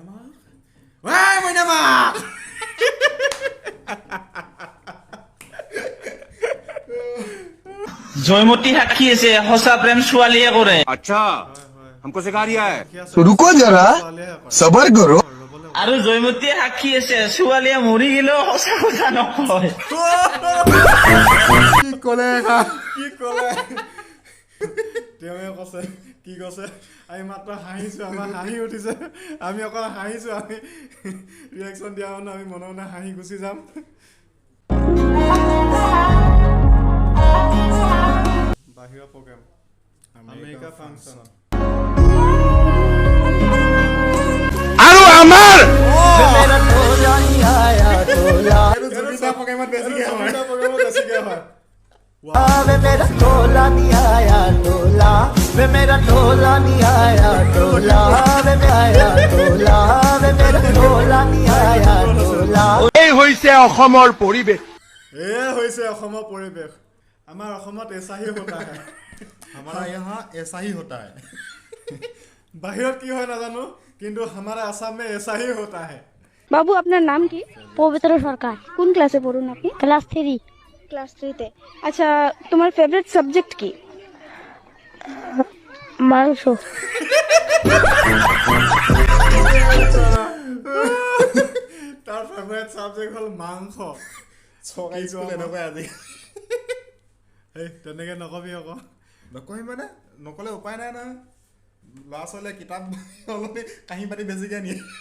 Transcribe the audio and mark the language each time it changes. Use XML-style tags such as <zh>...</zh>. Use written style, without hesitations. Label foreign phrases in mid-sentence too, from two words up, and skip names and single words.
<as>জয়মতী সাক্ষী আছে সঁচা প্ৰেম ছোৱালীয়ে কৰে</as> <hi>আচ্ছা हमको सिखा रिया है रुको जरा सबर करो</hi> <as>আৰু জয়মতীয়ে সাক্ষী আছে ছোৱালীয়ে মৰি গেলেও সঁচা কথা নকয় কি কলে তেওঁৱে কৈছে কি কৈছে আমি মাত্ৰ হাঁহিছো আমাৰ হাঁহি উঠিছে আমি অকল হাঁহিছো আমি ৰিয়েকচন দিয়া মানে আমি মনে মনে হাঁহি গুচি যাম বাহিৰৰ প্ৰগ্ৰাম আমেৰিকা ফাংচন আৰু আমাৰ প্ৰগ্ৰামত বেছিকে হয়</as> <hi>वे मेरा टोला नहीं आया टोला वे मेरा टोला नहीं आया टोला वे मेरा आया टोला वे मेरा टोला नहीं आया टोला</hi> <as>এই হৈছে অসমৰ পৰিৱেশ এয়া হৈছে অসমৰ পৰিৱেশ আমাৰ অসমত</as> <hi>ऐसा ही होता है हमारा यहाँ ऐसा ही होता है</hi> <as>বাহিৰত কি হয় নাজানো কিন্তু</as> <hi>हमारा आसाम में ऐसा ही होता है</hi> <bn>বাবু আপনার নাম কি? পবিত্র সরকার। কোন ক্লাসে পড়ুন আপনি? ক্লাস 3। ক্লাস 3 তে। আচ্ছা তোমার</bn> <en>favorite subject</en> <bn>কি? মাংস।</bn> <as>তাৰ</as> <en>favourite subject</en> <as>হ'ল মাংস চৰকাৰী স্কুল এনেকুৱাই আজি এই তেনেকে নকবি আকৌ নকবি মানে নকলে উপায় নাই নহয় ল'ৰা ছোৱালীয়ে কিতাপ অলপ কাঁহী পাতি বেছিকৈ নিয়ে</as>